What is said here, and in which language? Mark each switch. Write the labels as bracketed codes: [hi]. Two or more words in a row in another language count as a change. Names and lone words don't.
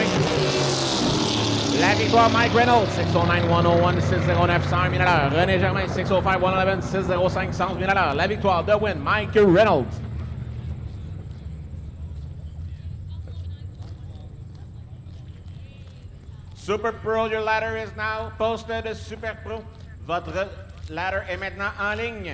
[fr] La victoire Mike Reynolds, 609 101 609 100 000 à l'heure. René Germain, 605 111 605 100 000 à l'heure. La victoire de win Mike Reynolds. [en] Super Pro, your ladder is now posted. [fr] Super Pro, votre ladder est maintenant en ligne.